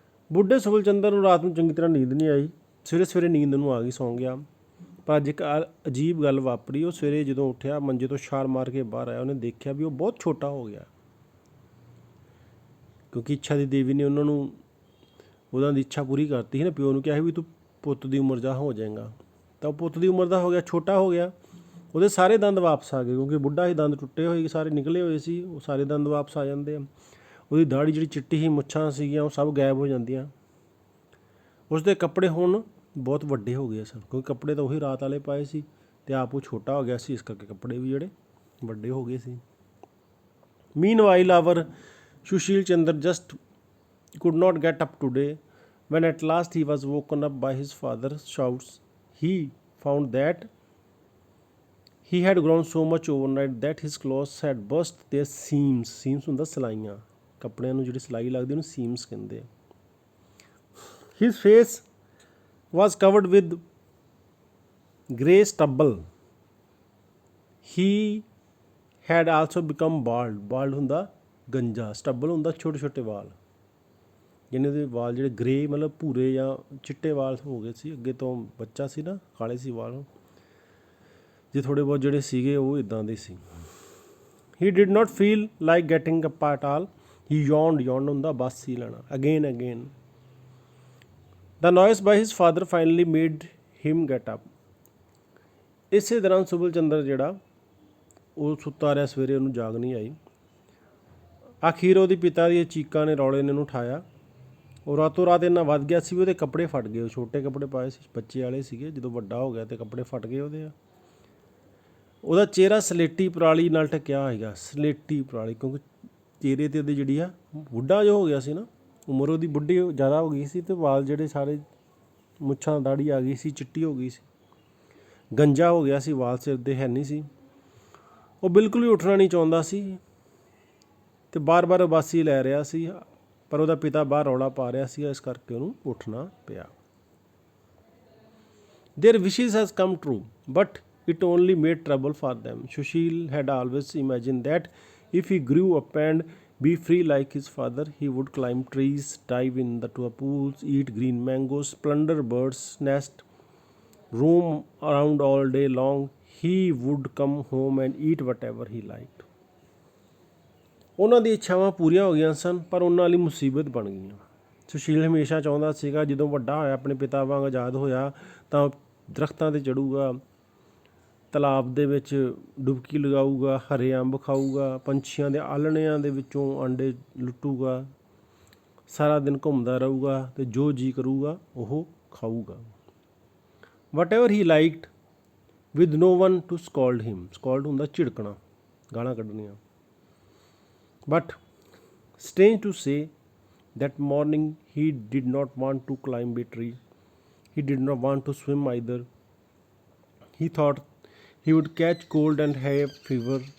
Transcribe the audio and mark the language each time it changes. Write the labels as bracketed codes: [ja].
[pa] ਬੁੱਢੇ ਸੁਬਲ ਚੰਦਰ ਨੂੰ ਰਾਤ ਨੂੰ ਚੰਗੀ ਤਰ੍ਹਾਂ ਨੀਂਦ ਨਹੀਂ ਆਈ। ਸਵੇਰੇ ਨੀਂਦ ਨੂੰ ਆ ਗਈ, ਸੌਂ ਗਿਆ। ਪਰ ਅੱਜ ਇੱਕ ਅਜੀਬ ਗੱਲ ਵਾਪਰੀ। ਉਹ ਸਵੇਰੇ ਜਦੋਂ ਉੱਠਿਆ ਮੰਜੇ ਤੋਂ ਛਾਲ ਮਾਰ ਕੇ ਬਾਹਰ ਆਇਆ, ਉਹਨੇ ਦੇਖਿਆ ਵੀ ਉਹ ਬਹੁਤ ਛੋਟਾ ਹੋ ਗਿਆ, ਕਿਉਂਕਿ ਇੱਛਾ ਦੀ ਦੇਵੀ ਨੇ ਉਹਨਾਂ ਦੀ ਇੱਛਾ ਪੂਰੀ ਕਰਤੀ ਸੀ ਨਾ। ਪਿਓ ਨੂੰ ਕਿਹਾ ਸੀ ਵੀ ਤੂੰ ਪੁੱਤ ਦੀ ਉਮਰ ਜਾ ਹੋ ਜਾਏਗਾ, ਤਾਂ ਉਹ ਪੁੱਤ ਦੀ ਉਮਰ ਦਾ ਹੋ ਗਿਆ, ਛੋਟਾ ਹੋ ਗਿਆ। ਉਹਦੇ ਸਾਰੇ ਦੰਦ ਵਾਪਸ ਆ ਗਏ, ਕਿਉਂਕਿ ਬੁੱਢਾ ਹੀ ਦੰਦ ਟੁੱਟੇ ਹੋਏ ਸਾਰੇ ਨਿਕਲੇ ਹੋਏ ਸੀ, ਉਹ ਸਾਰੇ ਦੰਦ ਵਾਪਸ ਆ ਜਾਂਦੇ ਆ। ਉਹਦੀ ਦਾੜੀ ਜਿਹੜੀ ਚਿੱਟੀ ਸੀ, ਮੁੱਛਾਂ ਸੀਗੀਆਂ, ਉਹ ਸਭ ਗਾਇਬ ਹੋ ਜਾਂਦੀਆਂ। ਉਸਦੇ ਕੱਪੜੇ ਹੁਣ ਬਹੁਤ ਵੱਡੇ ਹੋ ਗਏ ਸਨ, ਕਿਉਂਕਿ ਕੱਪੜੇ ਤਾਂ ਉਹੀ ਰਾਤ ਵਾਲੇ ਪਾਏ ਸੀ ਅਤੇ ਆਪ ਉਹ ਛੋਟਾ ਹੋ ਗਿਆ ਸੀ, ਇਸ ਕਰਕੇ ਕੱਪੜੇ ਵੀ ਜਿਹੜੇ ਵੱਡੇ ਹੋ ਗਏ ਸੀ। [en] Meanwhile our Sushil Chandra just could not get up today. When at last he was woken up by his father's shouts, he found that he had grown so much overnight that his clothes had burst their seams. [pa] Seams ਹੁੰਦਾ ਸਿਲਾਈਆਂ, ਕੱਪੜਿਆਂ ਨੂੰ ਜਿਹੜੀ ਸਿਲਾਈ ਲੱਗਦੀ ਉਹਨੂੰ seams ਕਹਿੰਦੇ ਆ। [en] His face was covered with grey stubble. He had also become bald. [pa] Bald ਹੁੰਦਾ ਗੰਜਾ, stubble ਹੁੰਦਾ ਛੋਟੇ ਛੋਟੇ ਵਾਲ, ਜਿਹਨੇ ਦੇ ਵਾਲ ਜਿਹੜੇ ਗ੍ਰੇ ਮਤਲਬ ਭੂਰੇ ਜਾਂ ਚਿੱਟੇ ਵਾਲ ਹੋ ਗਏ ਸੀ। ਅੱਗੇ ਤੋਂ ਬੱਚਾ ਸੀ ਨਾ, ਕਾਲੇ ਸੀ ਵਾਲ, ਜੇ ਥੋੜ੍ਹੇ ਬਹੁਤ ਜਿਹੜੇ ਸੀਗੇ ਉਹ ਇੱਦਾਂ ਦੇ ਸੀ। [en] He did not feel like getting up at all. He yawned [pa] ਹੁੰਦਾ ਬਸ ਹੀ ਲੈਣਾ, [en] again. The noise by his father finally made him get up. [pa] ਇਸੇ ਦੌਰਾਨ ਸੁਬਲ ਚੰਦਰ ਜਿਹੜਾ ਉਹ ਸੁੱਤਾ ਰਿਹਾ, ਸਵੇਰੇ ਉਹਨੂੰ ਜਾਗ ਨਹੀਂ ਆਈ। ਆਖੀਰ ਉਹਦੇ ਪਿਤਾ ਦੀਆਂ ਚੀਕਾਂ ਨੇ, ਰੌਲੇ ਨੇ ਉਹਨੂੰ ਉਠਾਇਆ। ਉਹ ਰਾਤੋਂ ਰਾਤ ਇੰਨਾ ਵੱਧ ਗਿਆ ਸੀ ਵੀ ਉਹਦੇ ਕੱਪੜੇ ਫਟ ਗਏ। ਉਹ ਛੋਟੇ ਕੱਪੜੇ ਪਾਏ ਸੀ, ਬੱਚੇ ਵਾਲੇ ਸੀਗੇ। ਜਦੋਂ ਵੱਡਾ ਹੋ ਗਿਆ ਅਤੇ ਕੱਪੜੇ ਫਟ ਗਏ ਉਹਦੇ। ਉਹਦਾ ਚਿਹਰਾ ਸਲੇਟੀ ਪਰਾਲੀ ਨਾਲ ਢਕਿਆ ਹੋਏਗਾ, ਸਲੇਟੀ ਪਰਾਲੀ, ਕਿਉਂਕਿ ਚਿਹਰੇ 'ਤੇ ਉਹਦੀ ਜਿਹੜੀ ਆ ਬੁੱਢਾ ਜੋ ਹੋ ਗਿਆ ਸੀ ਨਾ, ਉਮਰ ਉਹਦੀ ਬੁੱਢੀ ਜ਼ਿਆਦਾ ਹੋ ਗਈ ਸੀ ਅਤੇ ਵਾਲ ਜਿਹੜੇ ਸਾਰੇ ਮੁੱਛਾਂ ਦਾੜੀ ਆ ਗਈ ਸੀ, ਚਿੱਟੀ ਹੋ ਗਈ ਸੀ, ਗੰਜਾ ਹੋ ਗਿਆ ਸੀ, ਵਾਲ ਸਿਰ ਦੇ ਹੈ ਨਹੀਂ ਸੀ। ਉਹ ਬਿਲਕੁਲ ਵੀ ਉੱਠਣਾ ਨਹੀਂ ਚਾਹੁੰਦਾ ਸੀ ਅਤੇ ਬਾਰ ਉਬਾਸੀ ਲੈ ਰਿਹਾ ਸੀ, ਪਰ ਉਹਦਾ ਪਿਤਾ ਬਾਹਰ ਰੌਲਾ ਪਾ ਰਿਹਾ ਸੀ, ਇਸ ਕਰਕੇ ਉਹਨੂੰ ਉੱਠਣਾ ਪਿਆ। [en] Their wishes has come true, but it only made trouble for them. Sushil had always imagined that if he grew up and be free like his father, he would climb trees, dive into pools, eat green mangoes, plunder birds' nests, roam around all day long. He would come home and eat whatever he liked. [pa] ਉਹਨਾਂ ਦੀ ਇੱਛਾਵਾਂ ਪੂਰੀਆਂ ਹੋ ਗਈਆਂ ਸਨ, ਪਰ ਉਹਨਾਂ ਲਈ ਮੁਸੀਬਤ ਬਣ ਗਈਆਂ। ਸੁਸ਼ੀਲ ਹਮੇਸ਼ਾ ਚਾਹੁੰਦਾ ਸੀਗਾ ਜਦੋਂ ਵੱਡਾ ਹੋਇਆ, ਆਪਣੇ ਪਿਤਾ ਵਾਂਗ ਆਜ਼ਾਦ ਹੋਇਆ, ਤਾਂ ਦਰੱਖਤਾਂ 'ਤੇ ਚੜ੍ਹੂਗਾ, ਤਲਾਬ ਦੇ ਵਿੱਚ ਡੁਬਕੀ ਲਗਾਊਗਾ, ਹਰੇ ਅੰਬ ਖਾਊਗਾ, ਪੰਛੀਆਂ ਦੇ ਆਲ੍ਹਣਿਆਂ ਦੇ ਵਿੱਚੋਂ ਆਂਡੇ ਲੁੱਟੂਗਾ, ਸਾਰਾ ਦਿਨ ਘੁੰਮਦਾ ਰਹੂਗਾ ਅਤੇ ਜੋ ਜੀ ਕਰੂਗਾ ਉਹ ਖਾਊਗਾ। [en] Whatever he liked, with no one to scold him. [pa] ਸਕੋਲਡ ਹੁੰਦਾ ਝਿੜਕਣਾ, ਗਾਲਾਂ ਕੱਢਣੀਆਂ। [en] But strange to say, that morning he did not want to climb a tree. He did not want to swim either. He thought he would catch cold and have fever.